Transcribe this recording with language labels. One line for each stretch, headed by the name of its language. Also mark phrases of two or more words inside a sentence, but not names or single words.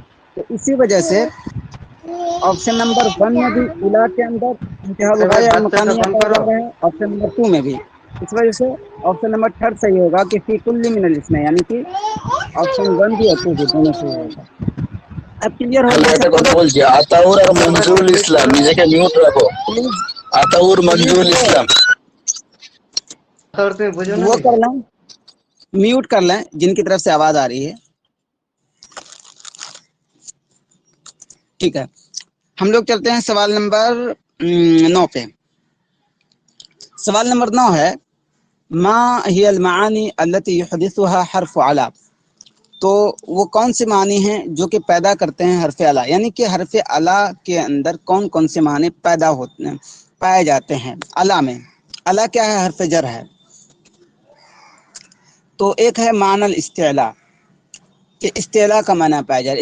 Urdu: تو اسی وجہ سے آپشن نمبر 1 میں بھی الہ کے اندر
Arabic: انتہاء الغایہ المکانیہ
Urdu: پایا جا رہا ہے. آپشن نمبر 2 میں بھی. اس وجہ سے آپشن نمبر 3 صحیح ہوگا کہ
Arabic: فی کل من الاسمین،
Urdu: یعنی کہ آپشن 1 بھی اور 2 بھی دونوں صحیح ہوگا. اب کلیئر ہو گیا سب کو؟
Bangla: বলছি আতাউর আর মঞ্জুরুল ইসলাম নিজেকে মিউট রাখো. پلیز আতাউর মঞ্জুরুল ইসলাম.
Urdu: وہ کر لیں، میوٹ کر لیں جن کی طرف سے آواز آ رہی ہے. ٹھیک ہے ہم لوگ چلتے ہیں سوال نمبر 9 پہ. سوال نمبر 9 ہے
Arabic: ما هي المعانی التي يحدثها حرف علا.
Urdu: تو وہ کون سے معنی ہیں جو کہ پیدا کرتے ہیں حرف علا، یعنی کہ حرف علا کے اندر کون کون سے معنی پیدا ہوتے ہیں، پائے جاتے ہیں علا میں. علا کیا ہے؟ حرف جر ہے. تو ایک ہے معنی الاستعلاء، کہ استعلاء کا معنی پایا جائے.